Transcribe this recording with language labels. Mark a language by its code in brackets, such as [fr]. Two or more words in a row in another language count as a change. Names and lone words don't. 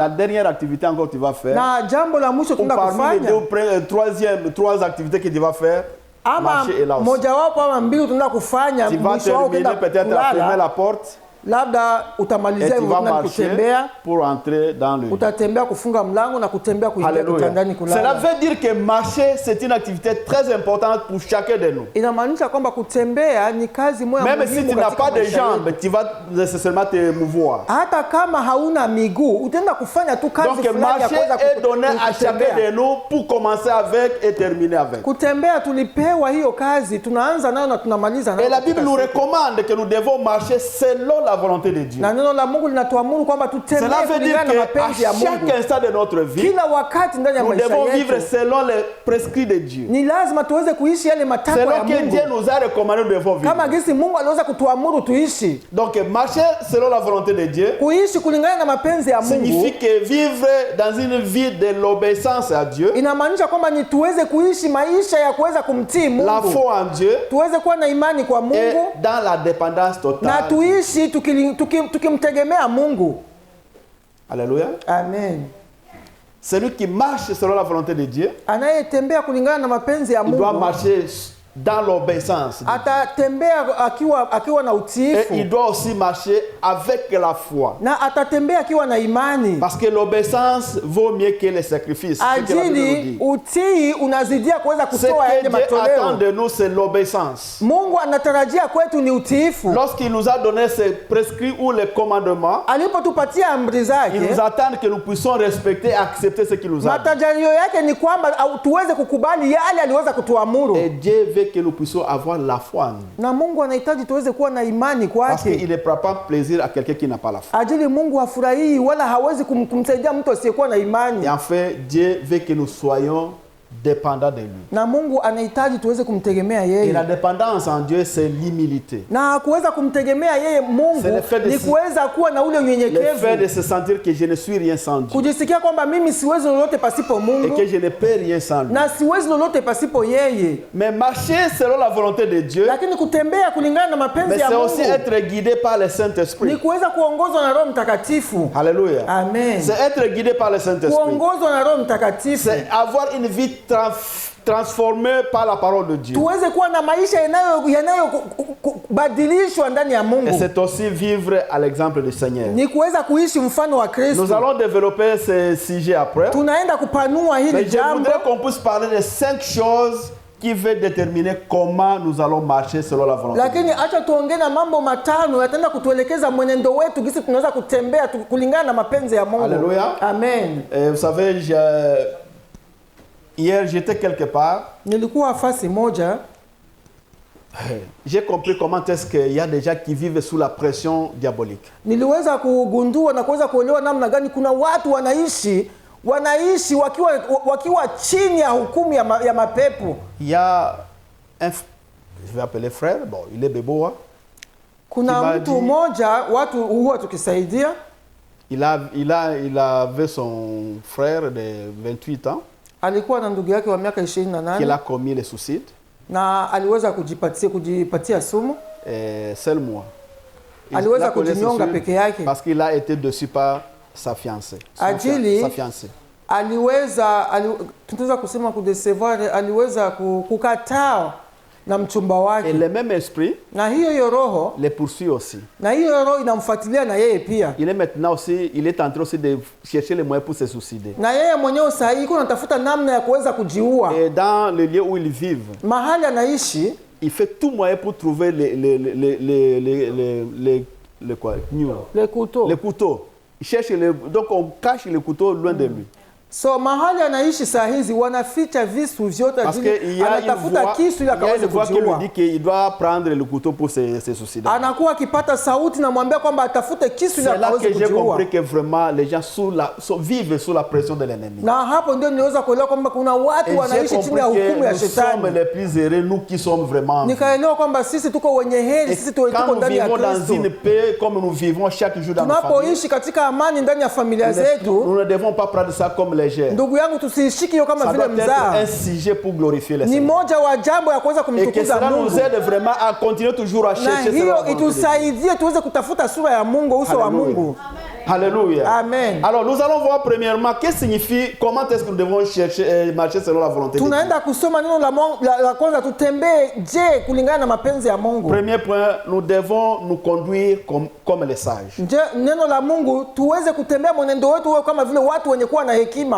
[fr] la dernière activité encore tu vas faire, [sw] na jambo la mwisho tunakufanya, [fr] trois activités que tu vas faire, marcher et là aussi. [sw] Mojawapo ama mbili tunaenda kufanya, [fr] tu vas terminer peut-être à fermer la porte. [sw] Labda utamalizia hivyo na kutembea [fr] pour entrer dans le lit. [sw] Utatembea kufunga mlango na kutembea kuingia kitandani kulala. [fr] Cela veut dire que marcher c'est une activité très importante pour chacun de nous. [sw] Inamaanisha kwamba kutembea ni kazi moja muhimu. [fr] Même si tu n'as pas de jambes, tu vas nécessairement te mouvoir. [sw] Hata kama hauna miguu, utaenda kufanya tu kazi fulani ya kuweza [fr] marcher est donné à chacun de nous pour commencer avec et terminer avec. [sw] Kutembea tulipewa hiyo kazi, tunaanza nayo na tunamaliza nayo. [fr] Et la Bible nous recommande que nous devons marcher selon la volonté de Dieu. [sw] Na neno la Mungu linatuamuru kwamba tutembee kulingana na mapenzi ya Mungu. [fr] Chaque instant de notre vie, [sw] kila wakati ndani ya maisha yetu, [fr] nous devons vivre selon les prescrits de Dieu. [sw] Ni lazima tuweze kuishi yale matakwa ya Mungu. [fr] Selon que Dieu nous a recommandé, nous devons vivre. [sw] Kama gisi Mungu aliweza kutuamuru tuishi. [fr] Donc marcher selon la volonté de Dieu, [sw] kuishi kulingana na mapenzi ya Mungu, [fr] signifie que vivre dans une vie de l'obéissance à Dieu. [sw] Inamaanisha kwamba ni tuweze kuishi maisha ya kuweza kumtii Mungu. [fr] La foi en Dieu. [sw] Tuweze kuwa na imani kwa Mungu. [fr] Et dans la dépendance totale. [sw] Na tuishi tukimtegemea Mungu. [fr] Alléluia. [sw] Amen. [fr] Celui qui marche selon la volonté de Dieu, [sw] anayetembea kulingana na mapenzi ya Mungu, [fr] il doit marcher dans l'obéissance. [sw] Atatembea akiwa na utiifu. [fr] Et il doit aussi marcher avec la foi. [sw] Na atatembea akiwa na imani. [fr] Parce que l'obéissance vaut mieux que les sacrifices. [sw] Ajili utii unazidia kuweza kutoa yale matoleo. [fr] Ce que Dieu attend de nous, c'est l'obéissance. [sw] Mungu anatarajia kwetu ni utiifu. [fr] Lorsqu'il nous a donné ses prescrits ou les commandements, [sw] alipotupatia amri zake, [fr] il nous attend que nous puissions respecter et accepter ce qu'il nous a dit. [sw] Matarajio yake ni kwamba tuweze kukubali yale aliweza kutuamuru. [fr] Et Dieu veut que nous puissions avoir la foi en lui. [sw] Na Mungu anahitaji tuweze kuwa na imani kwake. [fr] Parce qu'il ne prend pas plaisir à quelqu'un qui n'a pas la foi. [sw] Ajili Mungu hafurahii wala hawezi kumsaidia mtu asiyekuwa na imani. [fr] Et en fait, Dieu veut que nous soyons dépendants de lui. [sw] Na Mungu anahitaji tuweze kumtegemea yeye. [fr] Et la dépendance en Dieu, c'est l'humilité. [sw] Na kuweza kumtegemea yeye Mungu ni kuweza kuwa na ule unyenyekevu. [fr] Le fait de se sentir que je ne suis rien sans Dieu. [sw] Kujisikia kwamba mimi siwezi lolote pasipo Mungu. [fr] Et que je ne peux rien sans lui. [sw] Na siwezi lolote pasipo yeye. [fr] Mais marcher selon la volonté de Dieu, [sw] lakini kutembea kulingana na mapenzi ya Mungu, [fr] c'est aussi être guidé par le Saint-Esprit. [sw] Ni kuweza kuongozwa na Roho Mtakatifu. [fr] Alléluia. [sw] Amen. [fr] C'est être guidé par le Saint-Esprit. [sw] Kuongozwa na Roho Mtakatifu. [fr] C'est avoir une vie transformée par la parole de Dieu. [sw] Tuweze kuwa na maisha yanayobadilishwa ndani ya Mungu. [fr] Et c'est aussi vivre à l'exemple du Seigneur. [sw] Ni kuweza kuishi mfano wa Kristo. [fr] Nous allons développer ce sujet après. [sw] Tunaenda kupanua hili [fr] Mais je [sw] jambo. [fr] voudrais qu'on puisse parler de 5 choses qui vont déterminer comment nous allons marcher selon la volonté. [sw] Lakini acha tuongee na mambo matano yataenda kutuelekeza mwenendo wetu gisi tunaweza kutembea kulingana na mapenzi ya Mungu. [fr] Alléluia. [sw] Amen. [fr] Et vous savez, hier j'étais quelque part. [sw] Nilikuwa fasi moja. [fr] J'ai compris comment est-ce qu'il y a des gens qui vivent sous la pression diabolique. [sw] Niliweza kugundua na kuweza kuelewa namna gani kuna watu wanaishi wakiwa chini ya hukumu ya mapepo. [fr] Il y a un, je vais appeler frère, bon, il est Beboa. [sw] Kuna mtu mmoja watu huwa tukisaidia. [fr] Il avait son frère de 28 ans. [sw] Alikuwa na ndugu yake wa miaka 28. [fr] Qui a commis le suicide. [sw] Na aliweza kujipatia sumu. [fr] Seul moi. [sw] Aliweza kujinyonga peke yake. [fr] Parce qu'il a été dessus par sa fiancée. Sa fiancée. [sw] Tunaweza kusema kudecevoir, aliweza kukataa na mchumba wake. [fr] Et le même esprit, [sw] na hiyo roho [fr] les poursuit aussi. [sw] Na hiyo roho inamfuatilia na yeye pia. [fr] Il est maintenant aussi, il est en train aussi de chercher les moyens pour se suicider. [sw] Na yeye mwenyewe sasa hivi anatafuta namna ya kuweza kujiua. [fr] Et dans le lieu où ils vivent, [sw] mahali anaishi, [fr] il fait tout moyen pour trouver les couteaux. Il cherche donc on cache les couteaux loin de lui. [sw] So mahali anaishi saa hizi wanaficha visu vyote ajili anatafuta kisu ili akaweze kujiua. [fr] Il dit qu'il doit prendre le couteau pour se suicider. [sw] Anakuwa akipata sauti na mwambia kwamba atafute kisu ili akaweze kujiua. [fr] C'est là que j'ai compris que vraiment les gens vivent sous la pression de l'ennemi. [sw] Na hapo ndio niweza kuelewa kwamba kuna watu wanaishi chini ya hukumu ya shetani. [fr] Nous sommes les plus heureux, nous qui sommes vraiment. [sw] Nikaelewa kwamba sisi tuko wenye heri, sisi tuko ndani ya Kristo. [fr] Dans une paix comme nous vivons chaque jour dans nos familles. [sw] Tunapoishi katika amani ndani ya familia zetu, [fr] nous ne devons pas prendre ça comme léger. [sw] Ndugu yangu tusishiki hiyo kama vile mzaa. [fr] Un sujet pour glorifier le Seigneur. [sw] Ni moja wa jambo ya kuweza kumtukuza Mungu. [fr] Et que cela nous aide vraiment à continuer toujours à chercher [sw] hiyo itusaidie tuweze kutafuta sura ya Mungu, uso wa Mungu. [fr] Alléluia. [sw] Amen. [fr] Alors nous allons voir premièrement qu'est-ce que signifie, comment est-ce que nous devons chercher marcher selon la volonté de Dieu. [sw] Tunaenda kusoma neno la kwanza tutembee je kulingana na mapenzi ya Mungu. [fr] Premier point, nous devons nous conduire comme les sages. [sw] Je neno la Mungu tuweze kutembea mwenendo wetu kama vile watu wenye kuwa na hekima.